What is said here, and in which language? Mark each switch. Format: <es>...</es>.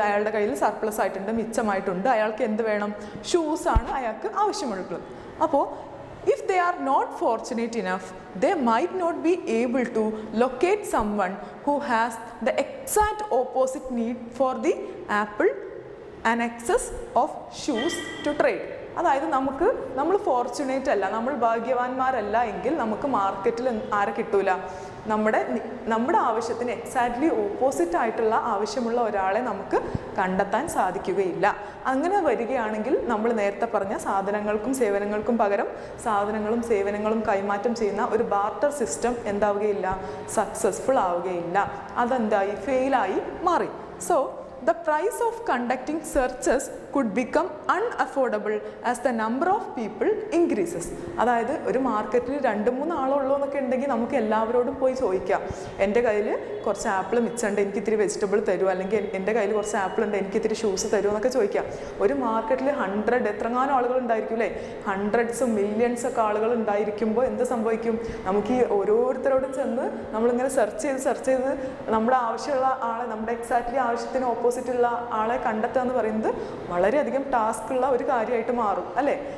<ml>അയാളുടെ കയ്യിൽ സർപ്ലസ് ആയിട്ടുണ്ട്, മിച്ചമായിട്ടുണ്ട്. അയാൾക്ക് എന്ത് വേണം? ഷൂസ് ആണ് അയാൾക്ക് ആവശ്യമുള്ളത്. അപ്പോൾ</ml> <en>if they are not fortunate enough, they might not be able to locate someone who has the exact opposite need for the apple and excess of shoes to trade.</en> <ml>അതായത് നമ്മൾ ഫോർച്യുനേറ്റ് അല്ല, നമ്മൾ ഭാഗ്യവാന്മാരല്ല എങ്കിൽ നമുക്ക് മാർക്കറ്റിൽ ആരെ കിട്ടൂല? നമ്മുടെ നമ്മുടെ ആവശ്യത്തിന് എക്സാക്ട്ലി ഓപ്പോസിറ്റ് ആയിട്ടുള്ള ആവശ്യമുള്ള ഒരാളെ നമുക്ക് കണ്ടെത്താൻ സാധിക്കുകയില്ല. അങ്ങനെ വരികയാണെങ്കിൽ നമ്മൾ നേരത്തെ പറഞ്ഞ സാധനങ്ങൾക്കും സേവനങ്ങൾക്കും പകരം സാധനങ്ങളും സേവനങ്ങളും കൈമാറ്റം ചെയ്യുന്ന ഒരു ബാർട്ടർ സിസ്റ്റം എന്താവുകയില്ല, സക്സസ്ഫുൾ ആവുകയില്ല. അതെന്തായി, ഫെയിലായി മാറി.</ml> <en>So the price of conducting searches could become unaffordable as the number of people increases.</en> <ml>അതായത് ഒരു മാർക്കറ്റിൽ 2-3 ആളുള്ളൂ എന്നൊക്കെ ഉണ്ടെങ്കിൽ നമുക്ക് എല്ലാവരോടും പോയി ചോദിക്കാം, എൻ്റെ കയ്യിൽ കുറച്ച് ആപ്പിൾ മിച്ചുണ്ട്, എനിക്ക് ഇത്തിരി വെജിറ്റബിൾ തരുമോ, അല്ലെങ്കിൽ എൻ്റെ കയ്യിൽ കുറച്ച് ആപ്പിൾ ഉണ്ട്, എനിക്ക് ഇത്തിരി ഷൂസ് തരുമോ എന്നൊക്കെ ചോദിക്കാം. ഒരു മാർക്കറ്റിൽ 100 എത്രങ്ങാനും ആളുകൾ ഉണ്ടായിരിക്കും അല്ലേ, ഹൺഡ്രഡ്സും മില്യൺസ് ഒക്കെ ആളുകൾ ഉണ്ടായിരിക്കുമ്പോൾ എന്ത് സംഭവിക്കും, നമുക്ക് ഈ ഓരോരുത്തരോടും ചെന്ന് നമ്മളിങ്ങനെ സെർച്ച് ചെയ്ത് നമ്മുടെ ആവശ്യമുള്ള ആളെ, നമ്മുടെ എക്സാക്ട്ലി ആവശ്യത്തിന് ഓപ്പോസിറ്റുള്ള ആളെ കണ്ടെത്തുക എന്ന് പറയുന്നത് വളരെയധികം ടാസ്ക് ഉള്ള ഒരു കാര്യമായിട്ട് മാറും അല്ലേ.</ml>